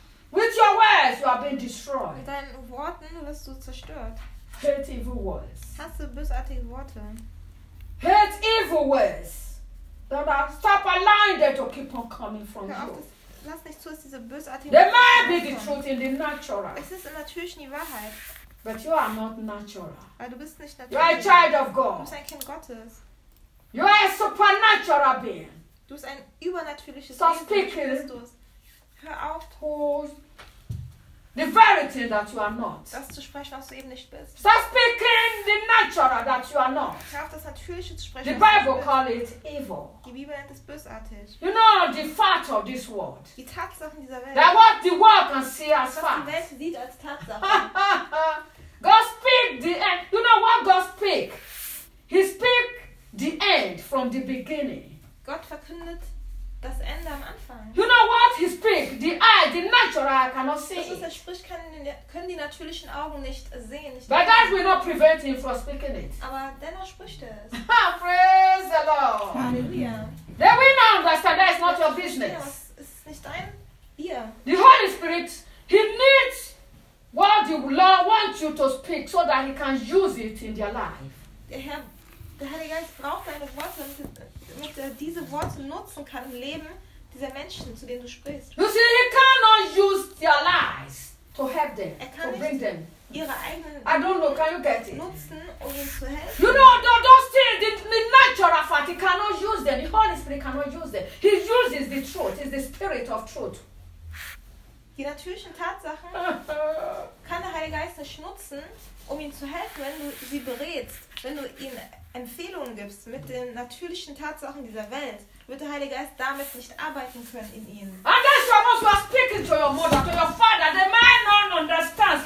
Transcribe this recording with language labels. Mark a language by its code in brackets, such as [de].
[en] With your words, you are being destroyed. [de] Mit deinen Worten wirst du zerstört. [en] Hate evil words. [de] Hasse bösartige Worte. [en] Hate evil words. Don't stop allowing them to keep on coming from you. [de] Lass nicht zu, dass diese bösartigen [en] There might be the truth in the natural. [de] Es ist natürlich die Wahrheit. [en] But you are not natural. [de] Du bist nicht natürlich. [en] You are a child of God. [de] Du bist ein Kind Gottes. [en] You are a supernatural being. [de] Du bist ein übernatürliches [en] so [de] Wesen. [en] So speaking, Christus. [de] Hör auf, [en] the very thing that you are not. [de] Das zu sprechen, was du eben nicht bist. [en] So speaking the natural that you are not. [de] Hör auf, das Natürliche zu sprechen. [en] The Bible calls it evil. [de] Die Bibel nennt es bösartig. [en] You know the fact of this world. [de] Die Tatsachen dieser Welt. [en] That what the world can see as fact. [de] Was die Welt sieht als Tatsache. [en] God speak the end. You know what God speak? He speak the end from the beginning. [de] Gott verkündet das Ende am Anfang. [en] You know what he speaks? The eye, the natural eye cannot see. [de] Das, was er spricht, können die natürlichen Augen nicht sehen. Nicht [en] But that will not prevent him from speaking it. [de] Aber dennoch spricht er es. [en] Praise the Lord. [de] Halleluja. [en] They will not understand that it's not your business. [de] Es ist nicht dein Bier. [en] The Holy Spirit, he needs what the Lord wants you to speak so that he can use it in their life. [de] Der Heilige Geist braucht deine Worte, damit er diese Worte nutzen kann im Leben dieser Menschen, zu denen du sprichst. [en] You see, he cannot use their lies to help them, to bring them. [de] Ihre eigenen [en] I don't know, can you get it? [de] Nutzen, um ihnen zu helfen. [en] You know, those things, the natural fact, he cannot use them. The Holy Spirit cannot use them. He uses the truth, is the spirit of truth. [de] Die natürlichen Tatsachen kann der Heilige Geist nicht nutzen, um ihnen zu helfen, wenn du sie berätst, wenn du ihnen Empfehlungen gibst mit den natürlichen Tatsachen dieser Welt, wird der Heilige Geist damit nicht arbeiten können in ihnen. [en] And that's If I'm also speaking to your mother, to your father, they might not understand.